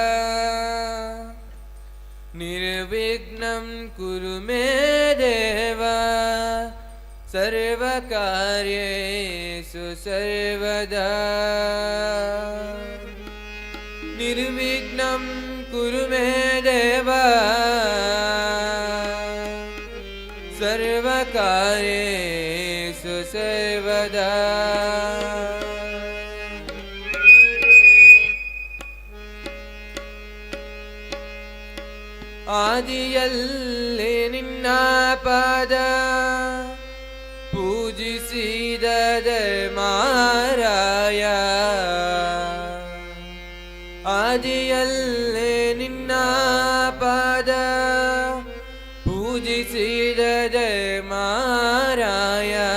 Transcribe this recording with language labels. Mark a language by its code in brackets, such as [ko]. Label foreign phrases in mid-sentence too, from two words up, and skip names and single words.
[sa] निर्विघ्नं कुरु मे देव सर्वकार्येषु सर्वदा निर्विघ्नं कुरु मे देव सर्वकार्येषु सर्वदा [kn] ಆದಿಯಲ್ಲಿ ನಿನ್ನ ಪಾದ ಪೂಜಿಸಿದ ಧರ್ಮಾರಾಯ ಆದಿಯಲ್ಲಿ ನಿನ್ನ ಪಾದ ಪೂಜಿಸಿದ ಧರ್ಮಾರಾಯ